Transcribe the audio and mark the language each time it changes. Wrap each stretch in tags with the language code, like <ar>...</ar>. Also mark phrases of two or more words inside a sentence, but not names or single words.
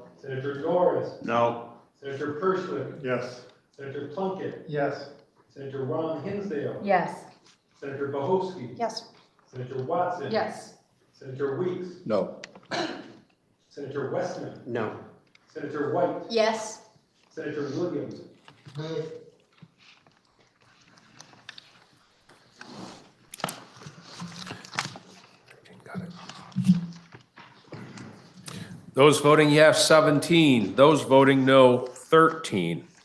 <en>Senator Norris. No. Senator Perschlick. Yes. Senator Plunkett. Yes. Senator Ron Hinsdale. Yes. Senator Bohosky. Yes. Senator Watson. Yes. Senator Weeks. No. Senator Westman. No. Senator White. Yes. Senator Williams. Those voting yes, 17. Those voting no, 13.</en>